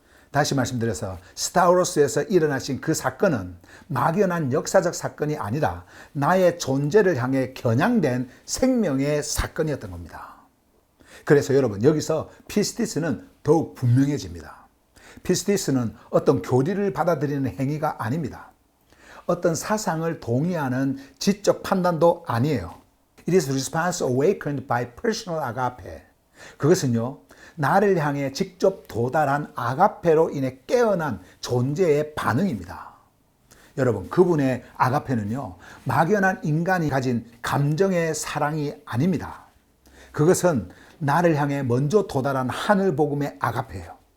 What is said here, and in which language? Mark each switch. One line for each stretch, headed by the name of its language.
Korean: 다시 말씀드려서 스타워로스에서 일어나신 그 사건은 막연한 역사적 사건이 아니라 나의 존재를 향해 겨냥된 생명의 사건이었던 겁니다. 그래서 여러분, 여기서 피스티스는 더욱 분명해집니다. 피스티스는 어떤 교리를 받아들이는 행위가 아닙니다. 어떤 사상을 동의하는 지적 판단도 아니에요.
English: It is response awakened by personal agape.
Korean: 그것은요, 나를 향해 직접 도달한 아가페로 인해 깨어난 존재의 반응입니다. 여러분, 그분의 아가페는요, 막연한 인간이 가진 감정의 사랑이 아닙니다. 그것은 나를 향해 먼저 도달한 하늘 복음의 아가페예요.